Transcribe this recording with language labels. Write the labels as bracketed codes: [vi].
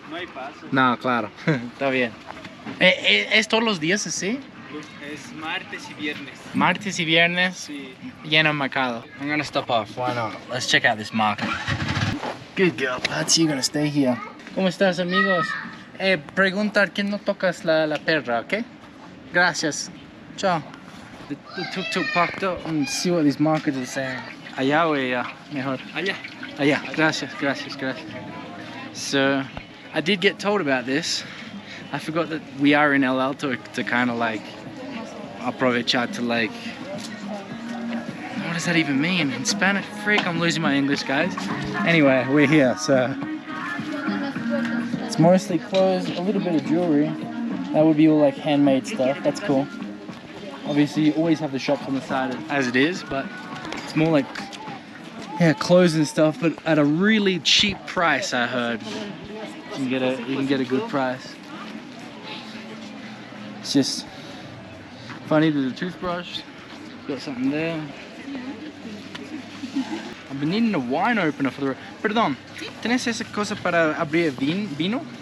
[es] No hay paso. No, claro. Está bien. ¿Es todos los días así? Es martes y viernes. Martes y viernes, Sí. lleno el mercado. [en] I'm gonna stop off, why not? Let's check out this market. Good girl, lads, you're gonna stay here. [es] ¿Cómo estás, amigos? Preguntar que no tocas la perra, ¿ok? Gracias. Ciao. [en] The tuk-tuk parked up and see what these markets are saying. [es] Allá o allá, mejor. Allá. Allá, gracias, gracias, gracias. [en] So, I did get told about this. I forgot that we are in El Alto to kind of like [es] aprovechar [en] to like, what does that even mean in Spanish? Freak, I'm losing my English, guys. Anyway, we're here, so it's mostly clothes, a little bit of jewelry. That would be all like handmade stuff. That's cool. Obviously, you always have the shops on the side as it is, but it's more like, yeah, clothes and stuff, but at a really cheap price. I heard you can get a good price. It's just funny. There's a toothbrush. Got something there. I've been needing a wine opener for the road. [es] Perdón, ¿tienes esa cosa para abrir vino?